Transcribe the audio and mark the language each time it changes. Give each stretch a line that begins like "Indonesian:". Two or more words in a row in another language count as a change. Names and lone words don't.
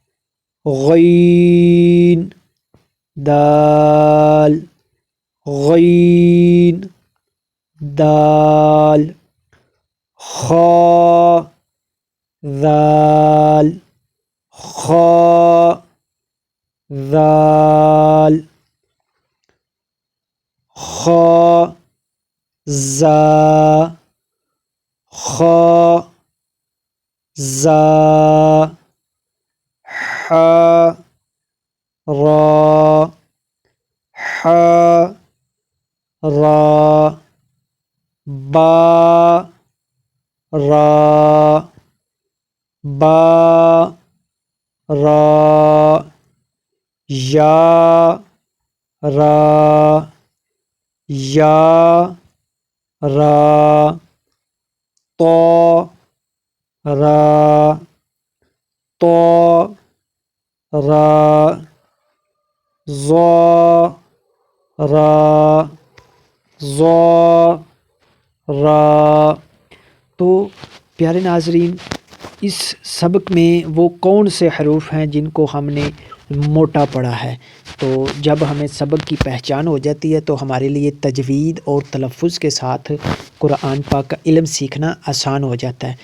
Arabic: غین دال غین دال خا ذال خا ذال خا زا خا زا حا را حا را با را با را یا را یا را طا را طا را ظا را ظا را۔
Urdu: تو پیارے ناظرین، اس سبق میں وہ کون سے حروف ہیں جن کو ہم نے موٹا پڑھا ہے؟ تو جب ہمیں سبق کی پہچان ہو جاتی ہے تو ہمارے لیے تجوید اور تلفظ کے ساتھ قرآن پاک کا علم سیکھنا آسان ہو جاتا ہے۔